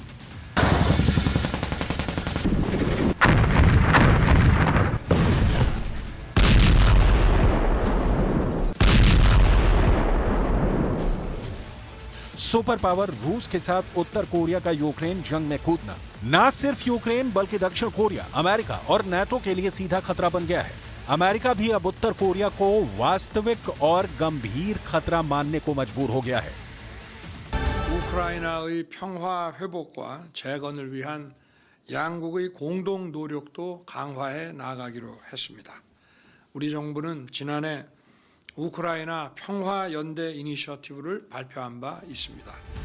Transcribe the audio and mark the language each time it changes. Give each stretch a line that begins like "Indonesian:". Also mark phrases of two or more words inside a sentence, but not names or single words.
Hindi: सुपर पावर रूस के साथ उत्तर कोरिया का यूक्रेन जंग में कूदना न सिर्फ यूक्रेन बल्कि दक्षिण कोरिया, अमेरिका और नाटो के लिए सीधा खतरा बन गया है। अमेरिका भी अब उत्तर कोरिया को वास्तविक और गंभीर खतरा मानने को मजबूर हो गया है।
Korean: 우크라이나의 평화 회복과 재건을 위한 양국의 공동 노력도 강화해 나가기로 했습니다. 우리 정부는 지난해 우크라이나 평화 연대 이니셔티브를 발표한 바 있습니다.